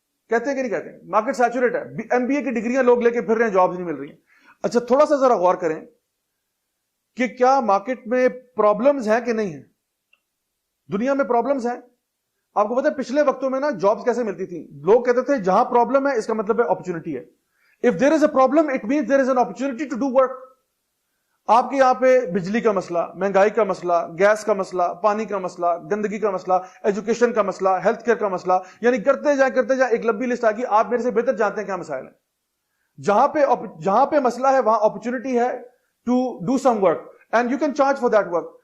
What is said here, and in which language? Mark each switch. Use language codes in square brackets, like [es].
[ur] کہتے ہیں کہ نہیں کہتے ہیں؟ مارکیٹ سیچوریٹ ہے, ایم بی اے کی ڈگریاں لوگ لے کے پھر رہے ہیں, جابز نہیں مل رہی ہیں. اچھا تھوڑا سا ذرا غور کریں کہ کیا مارکیٹ میں پرابلمز ہیں کہ نہیں ہیں؟ دنیا میں پرابلمز ہیں. آپ کو پتا ہے پچھلے وقتوں میں نا جابز کیسے ملتی تھیں؟ لوگ کہتے تھے جہاں پرابلم ہے اس کا مطلب ہے اپرچونٹی ہے. [en] If there is a problem it means there is an opportunity to do work. [ur] آپ کے یہاں پہ بجلی کا مسئلہ, مہنگائی کا مسئلہ, گیس کا مسئلہ, پانی کا مسئلہ, گندگی کا مسئلہ, ایجوکیشن کا مسئلہ, ہیلتھ کیئر کا مسئلہ, یعنی کرتے جائیں ایک لمبی لسٹ آ گئی. آپ میرے سے بہتر جانتے ہیں کیا مسائل ہیں. جہاں پہ مسئلہ ہے وہاں اپرچونٹی ہے [en] To do some work and you can charge for that work.